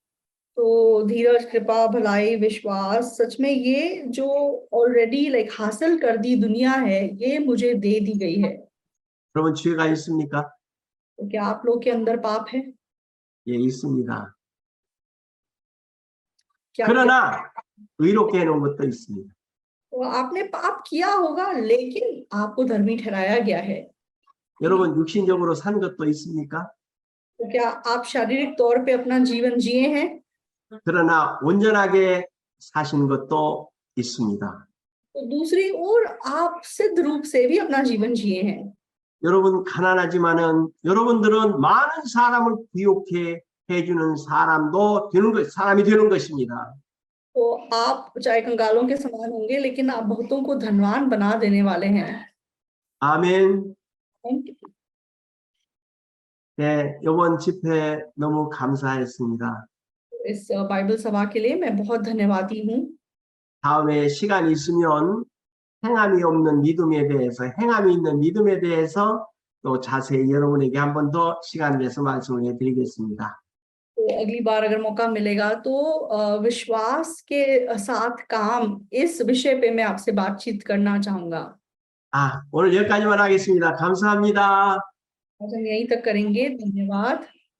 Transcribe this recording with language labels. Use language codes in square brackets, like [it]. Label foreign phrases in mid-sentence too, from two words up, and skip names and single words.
[hi] तो धीरज, कृपा, भलाई, विश्वास, सच में ये जो [en] already like [hi] हासिल कर दी दुनिया है, ये मुझे दे दी गई है। [ko] 여러분 죄가 있습니까? [hi] तो क्या आप लोग के अंदर पाप है? [ko] 예, 있습니다. [hi] क्या [ko] 그러나 의롭게 해놓은 것도 있습니다. [hi] तो आपने पाप किया होगा, लेकिन आपको धर्मी ठहराया गया है। [ko] 여러분 육신적으로 산 것도 있습니까? [hi] तो क्या आप शारीरिक तौर पे अपना जीवन जिए हैं? [ko] 그러나 온전하게 사신 것도 있습니다. [hi] तो दूसरी ओर आप सिद्ध रूप से भी अपना जीवन जिए हैं। [ko] 여러분 가난하지만은 여러분들은 많은 사람을 부욕해 해주는 사람이 되는 것입니다. [hi] तो आप चाहे कंगालों के समान होंगे, लेकिन आप बहुतों को धनवान बना देने वाले हैं। [ko] 아멘. 네, 이번 집회 너무 감사했습니다. [hi] इस बाइबल सभा के लिए मैं बहुत धन्यवादी हूँ। [ko] 다음에 시간 있으면 행함이 있는 믿음에 대해서 또 자세히 여러분에게 한 번 더 시간 내서 말씀을 해드리겠습니다. [hi] तो अगली बार अगर मौका मिलेगा तो विश्वास के साथ काम, इस विषय पे मैं आपसे बातचीत करना चाहूंगा। [ko] 오늘 여기까지만 하겠습니다. 감사합니다. [hi] आज हम यहीं तक करेंगे। धन्यवाद।